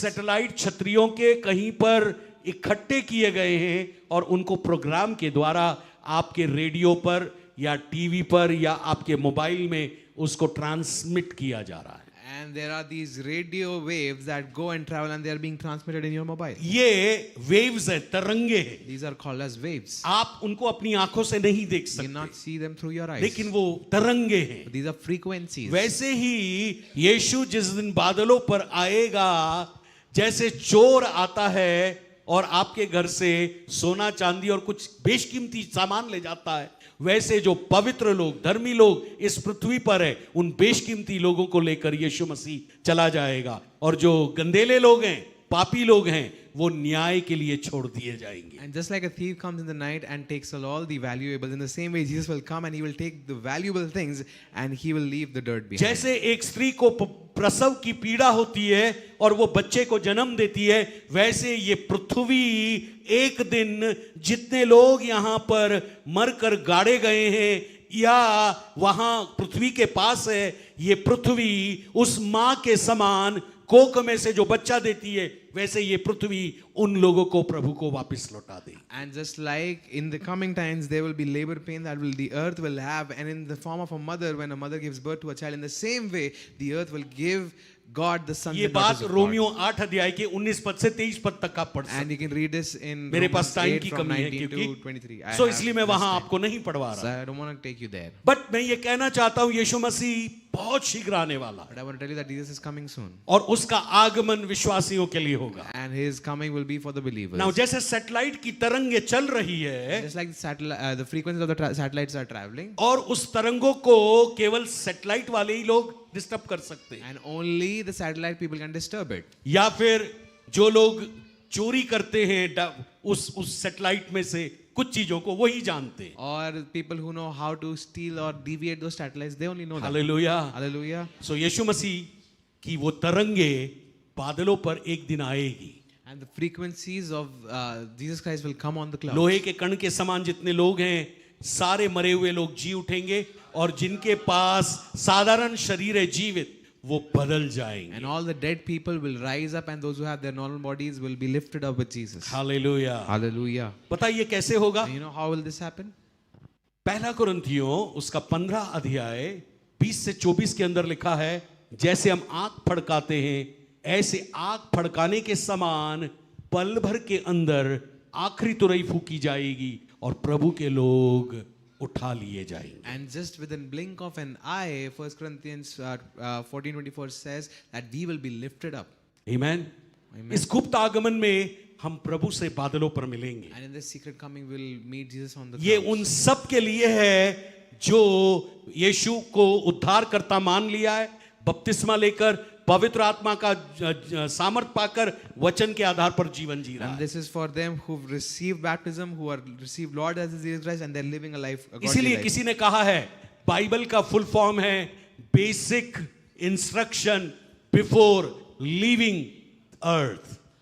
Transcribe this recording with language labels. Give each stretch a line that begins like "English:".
Hindi: Satellite छतरियों के कहीं पर इकट्ठे किए गए हैं और उनको प्रोग्राम के द्वारा आपके रेडियो पर या टीवी पर या आपके मोबाइल में उसको ट्रांसमिट किया जा रहा है।
English: And there are these radio waves that go and travel and they are being transmitted in your mobile.
Hindi: ये वेव्स है, तरंगे हैं।
English: These are called as waves.
Hindi: आप उनको अपनी आंखों से नहीं देख
English: You cannot
Hindi: सकते,
English: see them through your eyes.
Hindi: लेकिन वो तरंगे हैं।
English: But these are frequencies.
Hindi: वैसे ही यीशु जिस दिन बादलों पर आएगा जैसे चोर आता है और आपके घर से सोना चांदी और कुछ बेशकीमती सामान ले जाता है, वैसे जो पवित्र लोग, धर्मी लोग इस पृथ्वी पर है, उन बेशकीमती लोगों को लेकर यीशु मसीह चला जाएगा, और जो गंदेले लोग हैं, पापी लोग हैं, वो न्याय के लिए छोड़ दिए जाएंगे।
English: And just like a thief comes in the night and takes all the valuables, in the same way Jesus will come and he will take the valuable things and he will leave the dirt behind.
Hindi: जैसे एक स्त्री को प्रसव की पीड़ा होती है और वो बच्चे को जन्म देती है, वैसे ये पृथ्वी एक दिन जितने लोग यहाँ पर मरकर गाड़े गए हैं या वहां पृथ्वी के पास है, ये पृथ्वी उस मां के समान कोक में से जो बच्चा देती है, वैसे ये पृथ्वी उन लोगों को प्रभु को वापस लौटा दे।
English: And just like in the coming times there will be labor pain that will the earth will have, and in the form of a mother, when a mother gives birth to a child, in the same way the earth will give God the sons
Hindi: ये
English: and
Hindi: बात
English: daughters of God.
Hindi: Romeo 8 अध्याय के 19 पद से 23 पद तक का पढ़
English: And
Hindi: सकते
English: you can read this in
Hindi: मेरे पास
English: Romans
Hindi: टाइम
English: 8
Hindi: की
English: from
Hindi: कमी है
English: 19 to
Hindi: क्योंकि
English: 23.
Hindi: सो इसलिए मैं वहां आपको नहीं पढ़वा
English: So
Hindi: रहा,
English: I don't want to take you there. But
Hindi: मैं ये कहना चाहता हूं यीशु मसीह बहुत शीघ्र आने वाला है,
English: But I want to tell you that Jesus is coming soon.
Hindi: और उसका आगमन विश्वासियों के लिए होगा।
English: And his coming will be for the believers. Now
Hindi: जैसे सैटेलाइट की तरंगे चल रही है
English: Just like the frequencies of the satellites are traveling,
Hindi: और उस तरंगों को केवल सैटेलाइट वाले ही लोग डिस्टर्ब कर सकते हैं,
English: and only the satellite people can disturb it.
Hindi: या फिर जो लोग चोरी करते हैं उस सैटेलाइट में से कुछ चीजों को वही जानते हैं।
English: Or people who know how to steal or deviate those satellites, they only know that.
Hindi: Hallelujah.
English: Hallelujah.
Hindi: सो यीशु मसीह की वो तरंगे बादलों पर एक दिन आएगी,
English: And the frequencies of Jesus Christ will come on the clouds.
Hindi: लोहे के कण के समान जितने लोग हैं, सारे मरे हुए लोग जी उठेंगे, और जिनके पास साधारण शरीर है जीवित, वो बदल जाएंगे।
English: And all the dead people will rise up, and those who have their normal bodies will be lifted up with Jesus.
Hindi: Hallelujah.
English: Hallelujah.
Hindi: पता ये कैसे होगा?
English: And you know how will this happen?
Hindi: पहला कुरिन्थियों उसका 15 अध्याय 20 से 24 के अंदर लिखा है, जैसे हम आंख फड़काते हैं, ऐसे आंख फड़काने के समान पल भर के अंदर आखिरी तुरही फूकी जाएगी और प्रभु के लोग उठा लिए जाएंगे।
English: And just within blink of an eye, 1 Corinthians 14:24 says that we will be lifted up.
Hindi: आमीन। इस गुप्त आगमन में हम प्रभु से बादलों पर मिलेंगे।
English: And in this secret coming, we'll meet Jesus on the
Hindi: ये
English: clouds.
Hindi: उन सब के लिए है जो यीशु को उद्धारकर्ता मान लिया है, बपतिस्मा लेकर पवित्र आत्मा का सामर्थ पाकर वचन के आधार पर जीवन जी रहा
English: And
Hindi: है।
English: this is for them who've received baptism, who are received Lord as Jesus Christ, and they're living a life, a godly
Hindi: इसीलिए
English: life.
Hindi: किसी ने कहा है, बाइबल का फुल फॉर्म है
English: Basic instruction before leaving earth.